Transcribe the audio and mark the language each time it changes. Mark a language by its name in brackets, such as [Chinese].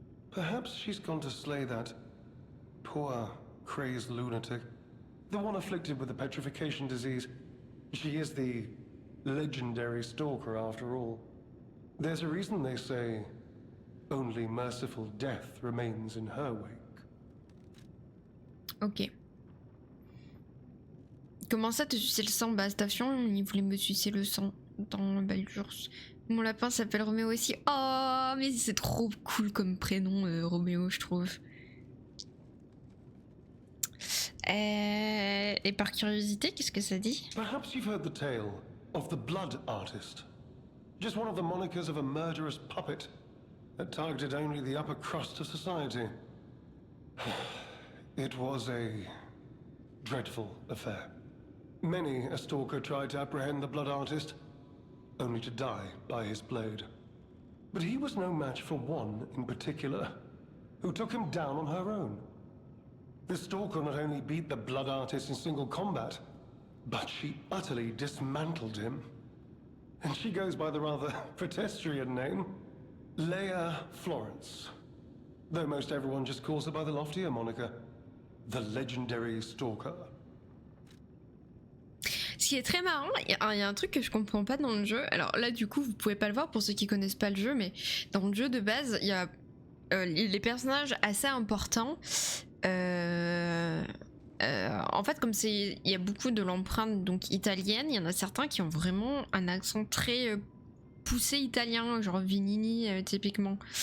[English] Perhaps she's gone to slay that poor, crazed lunatic. The one afflicted with the petrification disease. She is the legendary stalker after all. There's a reason they say only merciful death remains in her wake. Ok. [French] Comment ça te sucer le sang? Bah Astafion, il voulait me sucer le sang dans Baldur's. Mon lapin s'appelle Roméo aussi. Oh, mais c'est trop cool comme prénom, Roméo, je trouve. Et par curiosité, qu'est-ce que ça dit? [English] Perhaps you've heard the tale of the Blood Artist. Just one of the monikers of a murderous puppet that targeted only the upper crust of society. It was a dreadful affair. Many a stalker tried to apprehend the Blood Artist, only to die by his blade. But he was no match for one in particular, who took him down on her own. The stalker not only beat the Blood Artist in single combat, but she utterly dismantled him. And she goes by the rather pedestrian name, Leia Florence. Though most everyone just calls her by the loftier moniker, the legendary stalker. [French] Ce qui est très marrant, il y a un truc que je comprends pas dans le jeu. Alors là, du coup, vous pouvez pas le voir pour ceux qui connaissent pas le jeu, mais dans le jeu de base, il y a les personnages assez importants. En fait, comme il y a beaucoup de l'empreinte donc italienne, il y en a certains qui ont vraiment un accent très poussé italien, genre Vinini typiquement.